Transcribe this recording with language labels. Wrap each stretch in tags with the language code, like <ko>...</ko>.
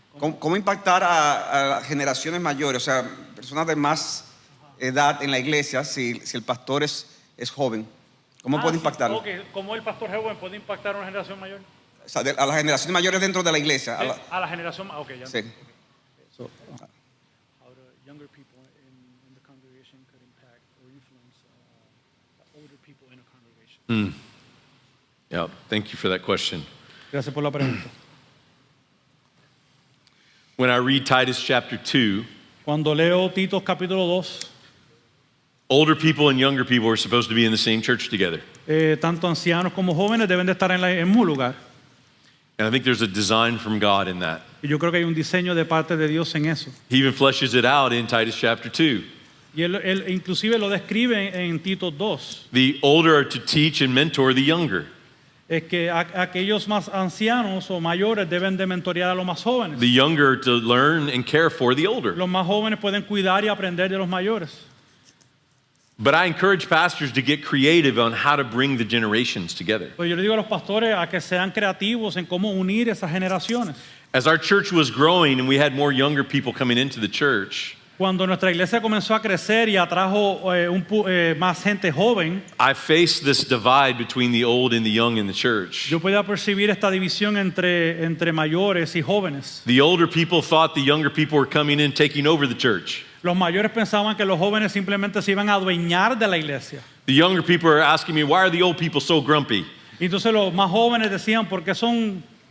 <es>¿Cómo impactar a las generaciones mayores, o sea, personas de más edad en la iglesia, si el pastor es joven? ¿Cómo puede impactarlo?</es> <en>Okay.</en> <es>¿Cómo el pastor joven puede impactar a una generación mayor? O sea, a las generaciones mayores dentro de la iglesia. A la generación, ok, ya. Sí.</es> <en>So, how the younger people in the congregation could impact or influence older people in a congregation. Yeah, thank you for that question.</en> <es>Gracias por la pregunta.</es> <en>When I read Titus chapter 2,</en> <es>Cuando leo Tito capítulo 2,</es> <en>older people and younger people are supposed to be in the same church together.</en> <es>tanto ancianos como jóvenes deben de estar en el mismo lugar.</es> <en>And I think there's a design from God in that.</en> <es>Y yo creo que hay un diseño de parte de Dios en eso.</es> <en>He even fleshes it out in Titus chapter 2.</en> <es>Y él inclusive lo describe en Tito 2.</es> <en>The older are to teach and mentor the younger.</en> <es>Es que aquellos más ancianos o mayores deben de mentorear a los más jóvenes.</es> <en>The younger are to learn and care for the older.</en> <es>Los más jóvenes pueden cuidar y aprender de los mayores.</es> <en>But I encourage pastors to get creative on how to bring the generations together.</en> <es>Pues yo le digo a los pastores a que sean creativos en cómo unir esas generaciones.</es> <en>As our church was growing and we had more younger people coming into the church,</en> <es>Cuando nuestra iglesia comenzó a crecer y atrajo más gente joven,</es> <en>I faced this divide between the old and the young in the church.</en> <es>yo podía percibir esta división entre mayores y jóvenes.</es> <en>The older people thought the younger people were coming in taking over the church.</en> <es>Los mayores pensaban que los jóvenes simplemente se iban a adueñar de la iglesia.</es> <en>The younger people are asking me, why are the old people so grumpy?</en> <es>Y entonces los más jóvenes decían, ¿por qué son</es>